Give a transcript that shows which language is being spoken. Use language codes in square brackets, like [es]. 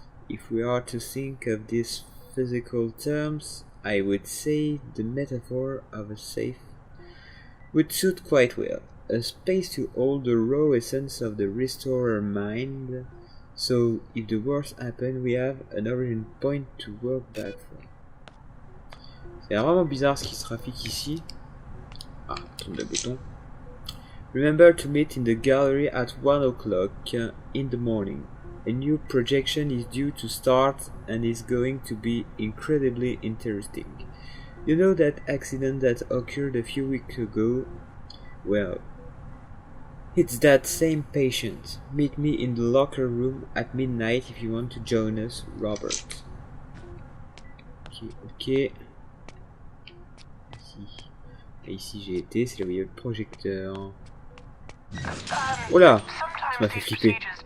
[en] If we are to think of these physical terms, I would say the metaphor of a safe would suit quite well, a space to hold the raw essence of the restorer mind, so if the worst happens, we have an origin point to work back from. [fr] C'est vraiment bizarre ce qui se trafique ici. Ah, tourne le bouton. [en] Remember to meet in the gallery at 1 o'clock in the morning. A new projection is due to start and is going to be incredibly interesting. You know that accident that occurred a few weeks ago? Well, it's that same patient. Meet me in the locker room at midnight if you want to join us, Robert. Ok. [fr] Et ici j'ai été, c'est là où il y a le projecteur. Oh là, ça m'a fait flipper.